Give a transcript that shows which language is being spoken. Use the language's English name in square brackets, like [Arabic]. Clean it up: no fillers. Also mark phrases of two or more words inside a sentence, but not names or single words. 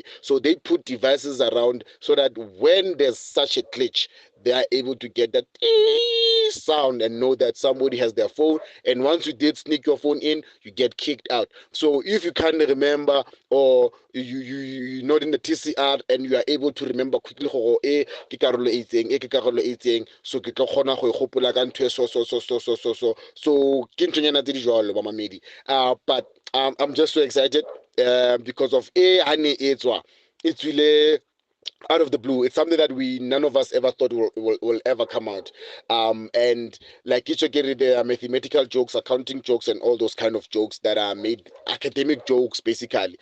[English] So they put devices around so that when there's such a glitch, they are able to get that sound and know that somebody has their phone. And once you did sneak your phone in, you get kicked out. So if you can't remember, or you're not in the TCR and you are able to remember quickly, [Tswana] ke karolo e itseng, ke karolo e itseng, so ke tlo kgona go gopola ka ntwe so ke ntonyana tse di jwalo ba mamedi. [English] But I'm just so excited because of it's really out of the blue. It's something that none of us ever thought will ever come out. And like there are mathematical jokes, accounting jokes, and all those kind of jokes that are made, academic jokes basically.